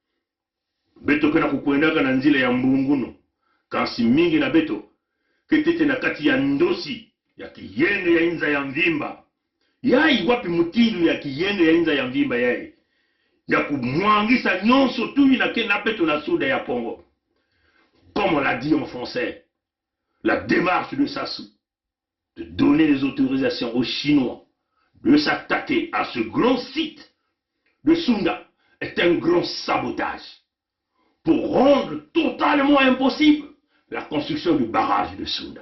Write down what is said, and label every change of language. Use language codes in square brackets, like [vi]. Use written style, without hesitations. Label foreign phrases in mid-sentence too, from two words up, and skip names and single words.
[ktu] betu kana kukwendaka na nzile ya mbunguno kasi mingi na beto ketete na kati ya ndosi ya kiyenge ya inza ya mvimba yai wapi mutilu ya kiyenge ya inza ya mvimba yai ya kumwangisa nyonso tu na kena beto na suda ya pongo. [fr] Comme on l'a dit en français, la démarche de Sassou de donner les autorisations aux Chinois de s'attaquer à ce grand site de Sounda est un grand sabotage pour rendre totalement impossible la construction du barrage de Sounda.